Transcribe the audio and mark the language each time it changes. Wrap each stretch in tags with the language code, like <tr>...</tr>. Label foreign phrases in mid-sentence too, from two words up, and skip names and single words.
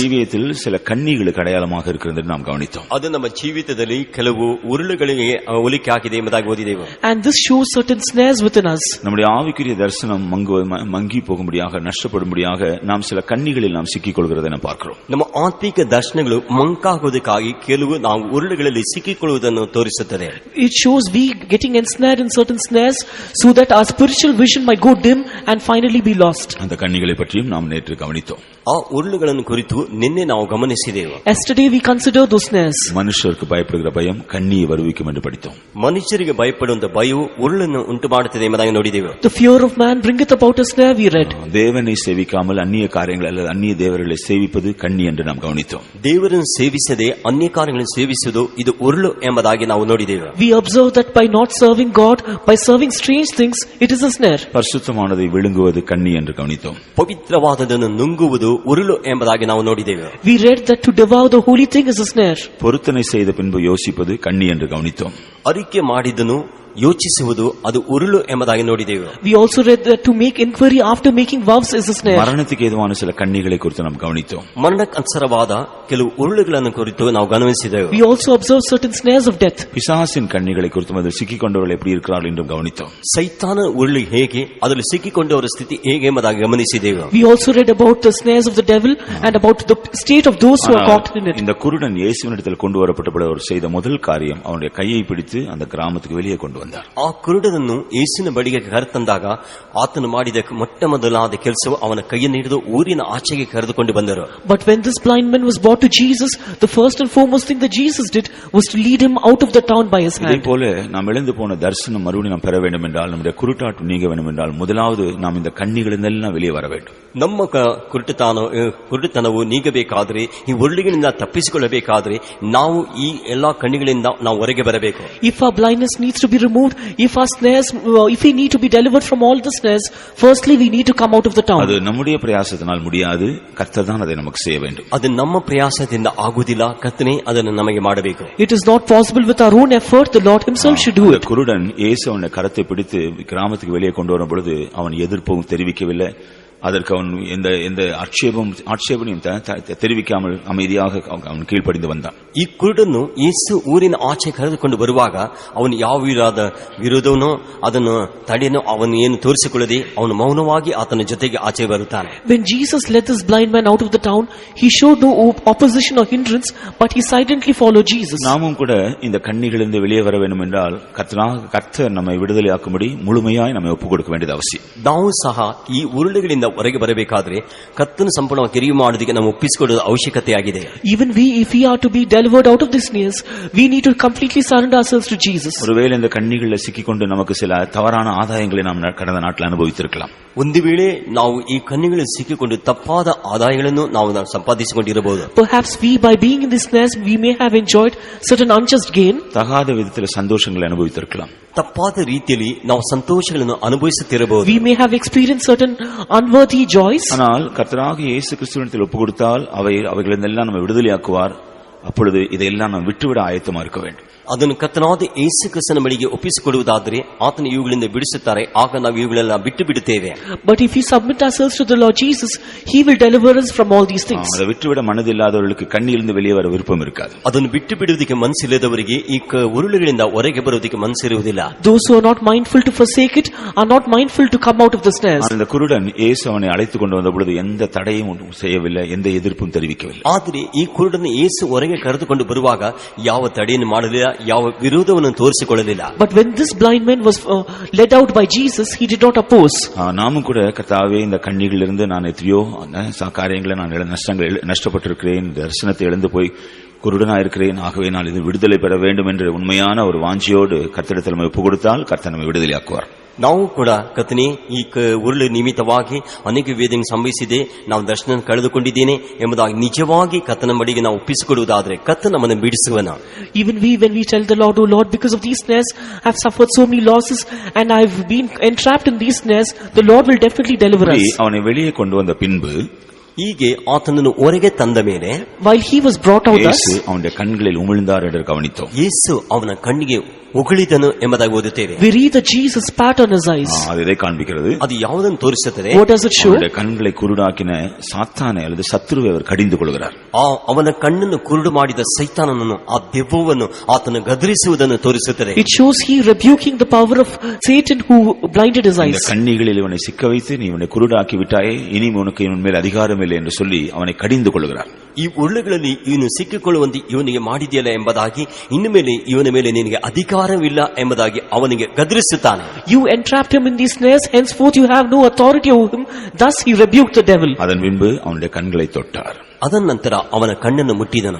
<ta>ஜீவியத்தில் சில கன்னிகளுக்கு அடையாளமாக இருக்கிறது என்று நாம் கவனித்தோம்.</ta> <kn>ಅದು ನಮ್ಮ ಜೀವಿತದಲ್ಲಿ ಕೆಲವು ಉರುಳುಗಳಿಗೆ ಹೋಲಿಕೆ ಆಗಿದೆ ಎಂಬುದಾಗಿ ಓದಿದೆವು.</kn> <en>And this shows certain snares within us.</en> <ta>நம்முடைய ஆவிக்குரிய தரிசனம் மங்கி போகும்படியாக, நஷ்டப்படும்படியாக நாம் சில கன்னிகளில் நாம் சிக்கிக் கொள்கிறதை நாம் பார்க்கிறோம்.</ta> <kn>ನಮ್ಮ ಆತ್ಮಿಕ ದರ್ಶನಗಳು ಮಂಕಾಗುವುದಕ್ಕಾಗಿ ಕೆಲವು ನಾವು ಉರುಳುಗಳಲ್ಲಿ ಸಿಕ್ಕಿಕೊಳ್ಳುವುದನ್ನು ತೋರಿಸುತ್ತದೆ.</kn> <en>It shows we getting ensnared in certain snares so that our spiritual vision might go dim and finally be lost.</en> <ta>அந்த கன்னிகளை பற்றியும் நாம் நேற்று கவனித்தோம்.</ta> <kn>ಆ ಉರುಳುಗಳನ್ನು ಕುರಿತು ನಿನ್ನೆ ನಾವು ಗಮನಿಸಿದೆವು.</kn> <en>Yesterday we considered those snares.</en> <ta>மனுஷருக்கு பயப்படுகிற பயம் கண்ணியை வருவிக்கும் என்று படித்தோம்.</ta> <kn>ಮನುಷ್ಯರಿಗೆ ಭಯಪಡುವಂತ ಭಯವು ಉರುಳನ್ನು ಉಂಟು ಮಾಡುತ್ತದೆ ಎಂಬುದಾಗಿ ನೋಡಿದೆವು.</kn> <en>The fear of man bringeth about a snare, we read.</en> <ta>தேவனை சேவிக்காமல் அந்நிய காரியங்கள் அல்லது அந்நிய தேவர்களை சேவிப்பது கண்ணி என்று நாம் கவனித்தோம்.</ta> <kn>ದೇವರನ್ನು ಸೇವಿಸದೆ ಅನ್ಯ ಕಾರ್ಯಗಳನ್ನು ಸೇವಿಸುವುದು ಇದು ಉರುಳು ಎಂಬುದಾಗಿ ನಾವು ನೋಡಿದೆವು.</kn> <en>We observe that by not serving God, by serving strange things, it is a snare.</en> <ta>பரிசுத்தமானதை விழுங்குவது கண்ணி என்று கவனித்தோம்.</ta> <kn>ಪವಿತ್ರವಾದದನ್ನು ನುಂಗುವುದು ಉರುಳು ಎಂಬುದಾಗಿ ನಾವು ನೋಡಿದೆವು.</kn> <en>We read that to devour the holy thing is a snare.</en> <ta>பொருத்தனை செய்த பின்பு யோசிப்பது கண்ணி என்று கவனித்தோம்.</ta> <kn>ಅರಿಕೆ ಮಾಡಿದನು ಯೋಚಿಸುವುದು ಅದು ಉರುಳು ಎಂಬುದಾಗಿ ನೋಡಿದೆವು.</kn> <en>We also read that to make inquiry after making vows is a snare.</en> <ta>மரணத்துக்கு ஏதுவான சில கண்ணிகளை குறித்து நாம் கவனித்தோம்.</ta> <kn>ಮರಣಕ್ಕನುಸಾರವಾದ ಕೆಲವು ಉರುಳುಗಳನ್ನು ಕುರಿತು ನಾವು ಗಮನಿಸಿದೆವು.</kn> <en>We also observed certain snares of death.</en> <ta>பிசாசின் கண்ணிகளை குறித்து அதில் சிக்கிக்கொண்டவர்கள் எப்படி இருக்கிறார்கள் என்றும் கவனித்தோம்.</ta> <kn>ಸೈತಾನ ಉರುಳು ಹೇಗೆ, ಅದರಲ್ಲಿ ಸಿಕ್ಕಿಕೊಂಡವರ ಸ್ಥಿತಿ ಹೇಗೆ ಎಂಬುದಾಗಿ ಗಮನಿಸಿದೆವು.</kn> <en>We also read about the snares of the devil and about the state of those who are caught in it.</en> <ta>இந்த குருடன் இயேசுவினிடத்தில் கொண்டு வரப்பட்ட பொழுது அவர் செய்த முதல் காரியம் அவனுடைய கையை பிடித்து அந்த கிராமத்துக்கு வெளியே கொண்டு கொண்டு வந்தார்.</ta> <kn>ಆ ಕುರುಡನನ್ನು ಯೇಸುವಿನ ಬಳಿಗೆ ಕರೆತಂದಾಗ ಆತನು ಮಾಡಿದ ಮೊಟ್ಟ ಮೊದಲಾದ ಕೆಲಸವು ಅವನ ಕೈಯನ್ನು ಹಿಡಿದು ಊರಿನ ಆಚೆಗೆ ಕರೆದುಕೊಂಡು ಬಂದರು.</kn> <en>But when this blind man was brought to Jesus, the first and foremost thing that Jesus did was to lead him out of the town by his</en> <ta>இதே</ta> <en>hand.</en> <ta>போல நாம் இழந்து போன தரிசனம் மறுபடியும் நாம் பெற வேண்டும் என்றால், நம்முடைய குருட்டாட்டம் நீங்க வேண்டும் என்றால், முதலாவது நாம் இந்த கண்ணிகளிந்தெல்லாம் வெளியே வர வேண்டும்.</ta> <kn>ನಮ್ಮ ಕುರುಡುತನವು ನೀಗಬೇಕಾದ್ರೆ, ಈ ಉರುಳಿಗಳಿಂದ ತಪ್ಪಿಸಿಕೊಳ್ಳಬೇಕಾದ್ರೆ ನಾವು ಈ ಎಲ್ಲಾ ಕಣ್ಣಿಗಳಿಂದ ನಾವು ಹೊರಗೆ ಬರಬೇಕು.</kn> <en>If our blindness needs to be removed, if our snares, if we need to be delivered from all the snares, firstly we need to come out of the town.</en> <ta>அது நம்முடைய பிரயாசத்தினால் முடியாது, கர்த்தர் தான் அதை நமக்கு செய்ய வேண்டும்.</ta> <kn>ಅದು ನಮ್ಮ ಪ್ರಯಾಸದಿಂದ ಆಗುವುದಿಲ್ಲ, ಕರ್ತನೇ ಅದನ್ನು ನಮಗೆ ಮಾಡಬೇಕು.</kn> <en>It is not possible with our own effort, the Lord himself should do it.</en> <ta>குருடன் இயேசு அவனை கரத்தை பிடித்து கிராமத்துக்கு வெளியே கொண்டு வரும் பொழுது அவன் எதிர்ப்பும் தெரிவிக்கவில்லை. அதற்கு அவன் எந்த ஆட்சேபனையும் தெரிவிக்காமல் அமைதியாக அவன் கீழ்ப்படிந்து வந்தான்.</ta> <kn>ಈ ಕುರುಡನ್ನು ಯೇಸು ಊರಿನ ಆಚೆ ಕರೆದುಕೊಂಡು ಬರುವಾಗ ಅವನು ಯಾವ ವಿರೋಧವನ್ನೋ ಅದನ್ನು ತಡೆಯೋ ಅವನು ಏನು ತೋರಿಸಿಕೊಳ್ಳದೆ ಅವನು ಮೌನವಾಗಿ ಆತನ ಜೊತೆಗೆ ಆಚೆ ಬರುತ್ತಾನೆ.</kn> <en>When Jesus led this blind man out of the town, he showed no opposition or hindrance, but he silently followed Jesus.</en> <ta>நாமும் கூட இந்த கண்ணிகளிலிருந்து வெளியே வர வேண்டும் என்றால், கர்த்தர் நம்மை விடுதலையாக்கும்படி முழுமையாய் நம்மை ஒப்புக் கொடுக்க வேண்டியது அவசியம்.</ta> <kn>ನಾವು ಸಹ ಈ ಉರುಳುಗಳಿಂದ ಹೊರಗೆ ಬರಬೇಕಾದ್ರೆ ಕರ್ತನ ಸಂಪೂರ್ಣವಾಗಿ ಕಿರಿಯು ಮಾಡೋದಕ್ಕೆ ನಾವು ಒಪ್ಪಿಸಿಕೊಳ್ಳುವ ಅವಶ್ಯಕತೆಯಾಗಿದೆ.</kn> <en>Even we, if we are to be delivered out of this snares, we need to completely surrender ourselves to Jesus.</en> <ta>ஒருவேளை இந்த கண்ணிகளில் சிக்கிக்கொண்டு நமக்கு சில தவறான ஆதாயங்களை நாம் கடந்த நாட்டில் அனுபவித்திருக்கலாம்.</ta> <kn>ಒಂದು ವೇಳೆ ನಾವು ಈ ಕಣ್ಣಿಗಳಲ್ಲಿ ಸಿಕ್ಕಿಕೊಂಡು ತಪ್ಪಾದ ಆದಾಯಗಳನ್ನು ನಾವು ಸಂಪಾದಿಸಿಕೊಂಡಿರಬಹುದು.</kn> <en>Perhaps we, by being in this snares, we may have enjoyed certain unjust gain.</en> <ta>தகாத விதத்தில் சந்தோஷங்களை அனுபவித்திருக்கலாம்.</ta> <kn>ತಪ್ಪಾದ ರೀತಿಯಲ್ಲಿ ನಾವು ಸಂತೋಷಗಳನ್ನು ಅನುಭವಿಸುತ್ತಿರಬಹುದು.</kn> <en>We may have experienced certain unworthy joys.</en> <ta>ஆனால் கர்த்தராகிய இயேசு கிறிஸ்துவினிடத்தில் ஒப்புக் கொடுத்தால் அவைகளெல்லாம் நம்ம விடுதலையாக்குவார். அப்பொழுது இதையெல்லாம் நாம் விட்டுவிட ஆயத்தமா இருக்க வேண்டும்.</ta> <kn>ಅದನ್ನು ಕರ್ತನಾದ ಯೇಸು ಕ್ರಿಸ್ತನ ಬಳಿಗೆ ಒಪ್ಪಿಸಿಕೊಡುವುದಾದರೆ ಆತನ ಇವುಗಳಿಂದ ಬಿಡಿಸುತ್ತಾರೆ, ಆಗ ನಾವು ಇವುಗಳೆಲ್ಲ ಬಿಟ್ಟು ಬಿಡುತ್ತೇವೆ.</kn> <en>But if we submit ourselves to the Lord Jesus, he will deliver us from all these things.</en> <ta>அதை விட்டுவிட மனதில்லாதவர்களுக்கு கண்ணிலிருந்து வெளியே வர விருப்பம் இருக்காது.</ta> <kn>ಅದನ್ನು ಬಿಟ್ಟು ಬಿಡುವುದಕ್ಕೆ ಮನಸ್ಸಿಲ್ಲದವರಿಗೆ ಈ ಉರುಳುಗಳಿಂದ ಹೊರಗೆ ಬರುವುದಕ್ಕೆ ಮನಸ್ಸಿರುವುದಿಲ್ಲ.</kn> <en>Those who are not mindful to forsake it are not mindful to come out of the snares.</en> <ta>அந்த குருடன் இயேசு அவனை அழைத்துக் கொண்டு வந்த பொழுது எந்த தடையும் செய்யவில்லை, எந்த எதிர்ப்பும் தெரிவிக்கவில்லை.</ta> <kn>ಆದರೆ ಈ ಕುರುಡನ ಯೇಸು ಹೊರಗೆ ಕರೆದುಕೊಂಡು ಬರುವಾಗ ಯಾವ ತಡೆಯನ್ನು ಮಾಡಲಿಲ್ಲ, ಯಾವ ವಿರೋಧವನ್ನು ತೋರಿಸಿಕೊಳ್ಳಲಿಲ್ಲ.</kn> <en>But when this blind man was led out by Jesus, he did not oppose.</en> <ta>நாமும் கூட கர்த்தாவே இந்த கண்ணிகளிலிருந்து நான் எத்தனையோ காரியங்களை நான் நஷ்டப்பட்டிருக்கிறேன், தரிசனத்தை இழந்து போய் குருடனா இருக்கிறேன், ஆகவே நான் இது விடுதலை பெற வேண்டும் என்று உண்மையான ஒரு வாஞ்சியோடு கர்த்தரிடத்தில் நம்ம ஒப்பு கொடுத்தால் கர்த்தர் நம்மை விடுதலையாக்குவார்.</ta> <kn>ನಾವು ಕೂಡ ಕರ್ತನೇ ಈ ಉರುಳು ನಿಮಿತ್ತವಾಗಿ ಅನೇಕ ವೇದನೆ ಸಂಭವಿಸಿದೆ, ನಾವು ದರ್ಶನ ಕಳೆದುಕೊಂಡಿದ್ದೇನೆ ಎಂಬುದಾಗಿ ನಿಜವಾಗಿ ಕರ್ತನ ಬಳಿಗೆ ನಾವು ಒಪ್ಪಿಸಿಕೊಡುವುದಾದರೆ ಕರ್ತನ ನಮ್ಮನ್ನು ಬಿಡಿಸುವನು.</kn> <en>Even we, when we tell the Lord, "Oh Lord, because of these snares I have suffered so many losses and I have been entrapped in these snares," the Lord will definitely deliver us.</en> <ta>அவனை வெளியே கொண்டு வந்த பின்பு</ta> <kn>ಹೀಗೆ ಆತನನ್ನು ಹೊರಗೆ ತಂದ ಮೇಲೆ</kn> <en>while he was brought out,</en> <ta>அவனுடைய கண்களில் உமிழ்ந்தார் என்று கவனித்தோம்.</ta> <kn>ಯೇಸು ಅವನ ಕಣ್ಣಿಗೆ ಉಗುಳಿದನು ಎಂಬುದಾಗಿ ಓದುತ್ತೇವೆ.</kn> <en>we read that Jesus spat on his eyes.</en> <ta>அது இதை காண்பிக்கிறது.</ta> <kn>ಅದು ಯಾವುದನ್ನು ತೋರಿಸುತ್ತದೆ?</kn> <en>What does it show?</en> <ta>அவனுடைய கண்களை குருடாக்கின சாத்தானை அல்லது சத்துருவை அவர் கடிந்து கொள்கிறார்.</ta> <kn>ಅವನ ಕಣ್ಣನ್ನು ಕುರುಡು ಮಾಡಿದ ಸೈತಾನನನ್ನು, ಆ ದೆವ್ವವನ್ನು ಆತನು ಗದರಿಸುವುದನ್ನು ತೋರಿಸುತ್ತದೆ.</kn> <en>It shows he rebuking the power of Satan who blinded his eyes.</en> <ta>இந்த கண்ணிகளில் இவனை சிக்க வைத்து நீ இவனை குருடாக்கி விட்டாயே, இனி உனக்கு இவன் மேல் அதிகாரம் இல்லை என்று சொல்லி அவனை கடிந்து கொள்கிறார்.</ta> <kn>ಈ ಉರುಳುಗಳಲ್ಲಿ ಇವನು ಸಿಕ್ಕಿಕೊಳ್ಳುವಂತೆ ಇವನಿಗೆ ಮಾಡಿದೆಯಲ್ಲ ಎಂಬುದಾಗಿ, ಇನ್ನು ಮೇಲೆ ಇವನ ಮೇಲೆ ನಿನಗೆ ಅಧಿಕಾರವಿಲ್ಲ ಎಂಬುದಾಗಿ ಅವನಿಗೆ ಗದರಿಸುತ್ತಾನೆ.</kn> <en>You entrapped him in these snares, henceforth you have no authority over him. Thus he rebuked the devil.</en> <ta>அதன் பின்பு அவனுடைய கண்களை தொட்டார்.</ta> <kn>ಅದರ ನಂತರ ಅವನ ಕಣ್ಣನ್ನು ಮುಟ್ಟಿದನು.</kn>